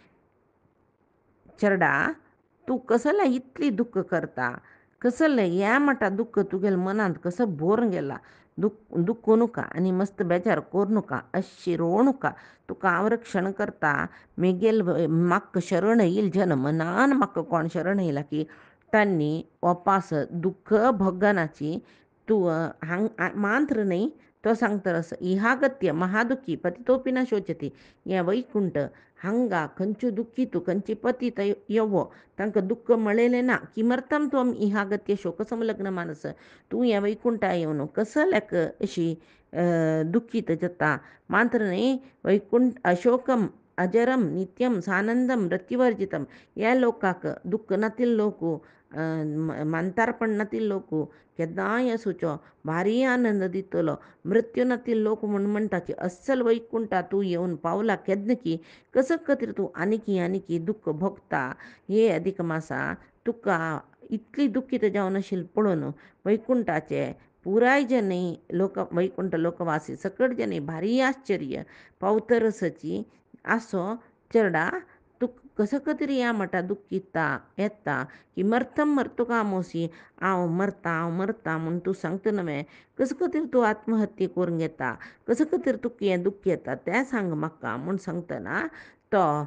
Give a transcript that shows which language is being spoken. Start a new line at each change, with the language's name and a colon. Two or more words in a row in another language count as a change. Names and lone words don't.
Konkani: चरडा तूं कसलें इतली दुःख करता कसलें ह्या मटा दुःख तुगेल्या मनांत कसं भोरून गेला दुखू नका आनी मस्त बेजार करूं नका अशी रोवं नका तुका हांव रक्षण करता मेगेल म्हाका शरण येईल जन मनान म्हाका कोण शरण येयला की तांणी वपास दुःख भोगनाची तूं मांत्र न्ही तो सांगतरस
Sanskrit: इहागत्य महादुखी पतितोपी न शोचती
Konkani: हें वैकुंठ हांगा खंयच्यो दुखी तूं खंयची पतीत येवो तांकां दुःख मेळयलें ना
Sanskrit: किमर्थम त्वम इहागत्य शोकसंलग्न मानस
Konkani: तूं हें वैकुंठा येवन कसल्याक अशी दुखीत जाता मात्र न्ही वैकुंठ
Sanskrit: अशोकम अजरम नित्यम सानंदम मृत्युवर्जितम
Konkani: ह्या लोकाक दुःख नातील लोक मानतारपण नातील लोक केदांय असुचो भारी आनंद दितलो मृत्यू नातील लोक म्हूण म्हणटाची अस्सल वैकुंठा तूं येवन पावला केन्ना की कसं खातीर तूं आनीकी दुःख भोगता हे अधिक मासा तुका इतली दुखीत जावन आशिल्ली पळोवन वैकुंठाचे पुराय जनी वैकुंठ लोकवासी सकट जनी भारी आश्चर्य पावतरसची आसो चरडा तूं कसं खातीर ह्या मटा दुखीता येता की मर्तुकामोसी हांव मरता म्हूण तूं सांगता न्हय कसं खातीर तूं आत्महत्या करून घेता कसं खातीर तुका हें दुख्ख येता तें सांग म्हाका म्हूण सांगतना तो